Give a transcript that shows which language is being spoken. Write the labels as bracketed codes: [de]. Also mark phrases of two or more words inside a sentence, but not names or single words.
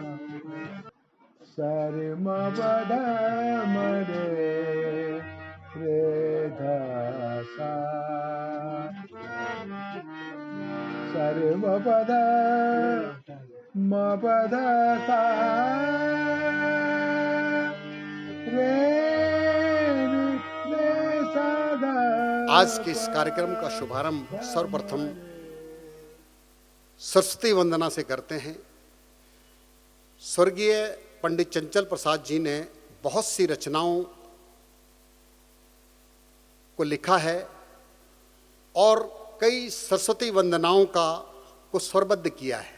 [hi] सर्म पद मरे रे ध सा सर्व पद म पद सा रे रे सा ध। आज के इस कार्यक्रम का शुभारंभ सर्वप्रथम सरस्वती वंदना से करते हैं। स्वर्गीय पंडित चंचल प्रसाद जी ने बहुत सी रचनाओं को लिखा है और कई सरस्वती वंदनाओं को स्वरबद्ध किया है।